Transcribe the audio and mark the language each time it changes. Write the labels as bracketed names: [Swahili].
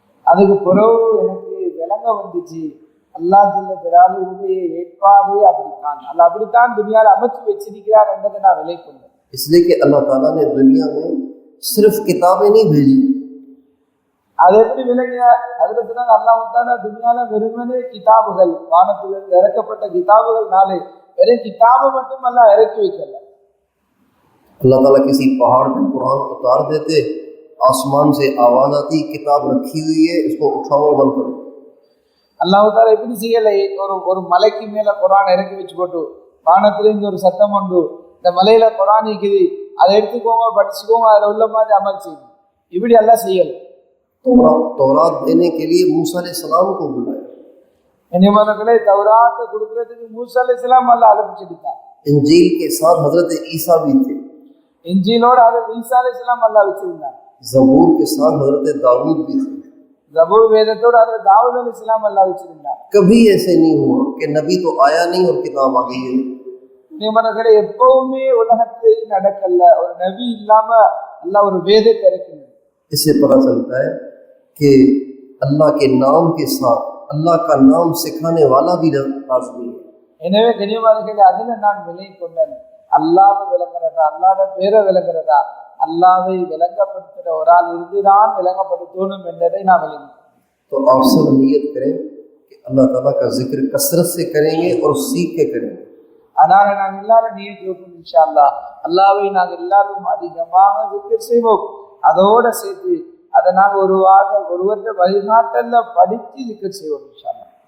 [Tamil] அதுக்கு பிறகு எனக்கு விளங்க வந்துச்சு, அல்லாஹ் ஜல்ல ஜலாலுஹுடைய ஏற்பாடே அப்படித்தான், அல்லாஹ் அப்படித்தான் துனியாவில் அமைச்சு வச்சிருக்கிறார் என்றதை நான் விலை கொண்டேன். [Hindi] इसलिए कि अल्लाह ताला ने दुनिया में सिर्फ किताबें नहीं भेजी। [Tamil] அது எப்படி விளங்கிய அதுல சொன்னாங்க, அல்லாஹ் தாலா துனியால வெறுமனே கிதாபுகள், வானத்திலிருந்து இறக்கப்பட்ட கிதாபுகள்னாலே வெறும் கிதாபை மட்டும் அல்லாஹ் இறக்கி வைக்கல। [Hindi] अल्लाह ताला किसी पहाड़ पे कुरान उतार देते, आसमान से आवाज आती, किताब रखी हुई है, इसको उठाओ बंद करो। [Tamil] அல்லாஹ் தாலா எப்படி செய்யலை, ஒரு மலைக்கு மேல குரான் இறக்கி வச்சு போட்டு வானத்திலிருந்து ஒரு சத்தம் உண்டு, இந்த மலையில குரான் இருக்குது, அதை எடுத்துக்கோங்க, படிச்சுக்கோங்க, அதில் உள்ள மாதிரி அமல் செய்யுங்க, இப்படி எல்லாம் செய்யல। [Hindi] तौरात देने के लिए मूसा अलैहिस्सलाम को बुलाया। [Tamil] கண்ணியமானவர்களே, தௌராத்தை கொடுக்கறதுக்கு மூசா அலைஹிஸ்ஸலாம் அல்லாஹ் அனுப்பிச்சிட்டார்। [Hindi] इंजील के साथ हजरत ईसा भी थे, [Tamil] இன்ஜீலோட ஹஜரத் ஈசா அலைஹிஸ்ஸலாம் அல்லாஹ் வச்சிருந்தார்। [Hindi] ज़बूर के साथ हजरत दाऊद भी थे। [Tamil] ஜபூர் வேதத்தோட ஹஜரத் தாவூத் அலைஹிஸ்ஸலாம் அல்லாஹ் வச்சிருந்தார்। [Hindi] कभी ऐसे नहीं हुआ कि नबी तो आया नहीं और किताब आ गई है। [Tamil] கண்ணியமானவர்களே, எப்பவுமே உலகத்தில் நடக்கல, ஒரு நபி இல்லாம அல்லாஹ் ஒரு வேதத்தை இறக்கினார்। [Hindi] इससे पता चलता है कि अल्लाह के नाम के साथ अल्लाह का नाम सिखाने वाला भी लाज़मी है। [Tamil] எனவே கண்ணியமானவர்களே, அதுல நான் விலை கொண்டேன், அல்லாஹ்வை விளங்குறதா, அல்லாஹ்வோட பேரை விளங்குறதா, அல்லாஹ்வை விளங்கப்படுத்துற ஒரு ஆள் இருந்துதான் விளங்கப்படுத்தணும் என்பதை நான் விளங்கினேன்। [Hindi] तो आप सब नियत करें कि अल्लाह ताला का जिक्र कसरत से करेंगे और सीख के करेंगे। [Tamil] அதனால நாங்கள் எல்லாரும் நியத் வைப்போம், இன்ஷா அல்லாஹ் அல்லாஹ்வை நாங்கள் எல்லாரும் அதிகமாக zikr செய்வோம், அதோட சேர்த்து அதை நாங்கள் ஒருவருடைய வழிகாட்டல்ல படித்து zikr செய்வோம், இன்ஷா அல்லாஹ்।